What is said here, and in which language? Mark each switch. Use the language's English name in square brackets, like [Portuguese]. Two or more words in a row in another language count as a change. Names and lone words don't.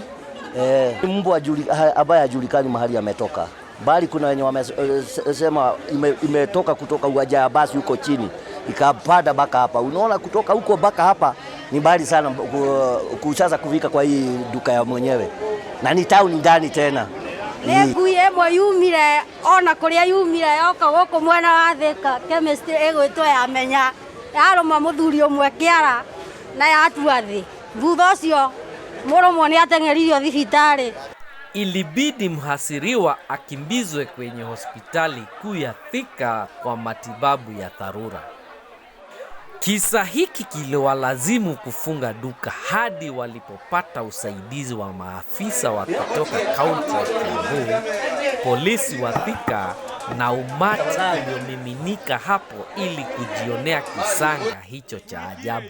[Swahili] Mbwa ambaye hajulikani mahali ametoka, bali kuna wenye wamesema imetoka kutoka uwanja wa basi huko chini ikapanda baka hapa. Unaona kutoka huko baka hapa ni mbali sana kuchaza kufika kwa hii duka ya mwenyewe, na ni town ndani tena. [Kikuyu] Neguye mwa yumire ona kuria yumire yoka goko mwana wa Thika Chemist egwitwo ya menya yaroma muthuri umwe kiara na yatua thi thutha ucio muromo ni ateng'eririo thibitari. [Swahili] Ilibidi mhasiriwa akimbizwe kwenye hospitali kuu ya Thika kwa matibabu ya dharura. Kisa hiki kiliwalazimu kufunga duka hadi walipopata usaidizi wa maafisa wa kutoka kaunti ya Kiambu, polisi wa Thika na umati uliomiminika hapo ili kujionea kisanga hicho cha ajabu.